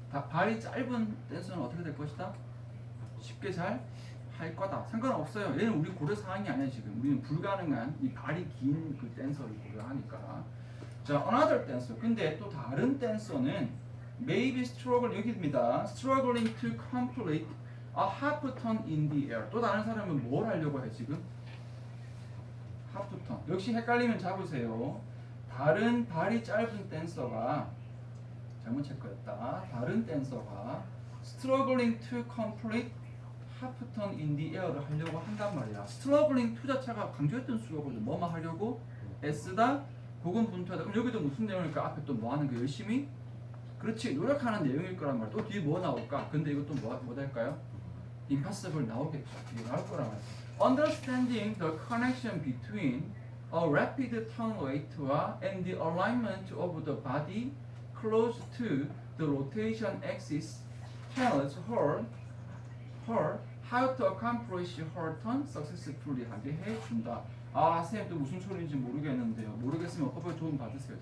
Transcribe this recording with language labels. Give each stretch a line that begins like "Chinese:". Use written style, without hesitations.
Korean: 발이 짧은 댄서는 어떻게 될 것이다? 쉽게 잘 할 거다. 상관없어요. 얘는 우리 고려 사항이 아니야 지금. 우리는 불가능한 이 발이 긴 그 댄서를 고려하니까.
English: 자, another dancer.
Korean: 근데 또 다른 댄서는 maybe 여기입니다.
English: struggling to complete a half turn in the air.
Korean: 또 다른 사람은 뭘 하려고 해 지금?
English: half turn.
Korean: 역시 헷갈리면 잡으세요. 다른 발이 짧은 댄서가 잘못 체크했다. 다른 댄서가
English: struggling to complete half turn in the air를
Korean: 하려고 한단 말이야.
English: struggling to
Korean: 자체가 강조했던 수어거든. 뭐만 하려고? 애쓰다, 고군분투하다. 그럼 여기도 무슨 내용일까? 앞에 또 뭐 하는 거 열심히? 그렇지. 노력하는 내용일 거란 말이야. 또 뒤에 뭐 나올까? 근데 이것도 뭐 될까요? impossible 나오겠죠. 이게 나올 거란 말이야.
English: Understanding the connection between a rapid turn rate와 and the alignment of the body close to the rotation axis tells her how to accomplish her turn successfully
Korean: 하게 해준다. 선생님 또 무슨 소리인지 모르겠는데요. 모르겠으면 어법을 도움 받으세요.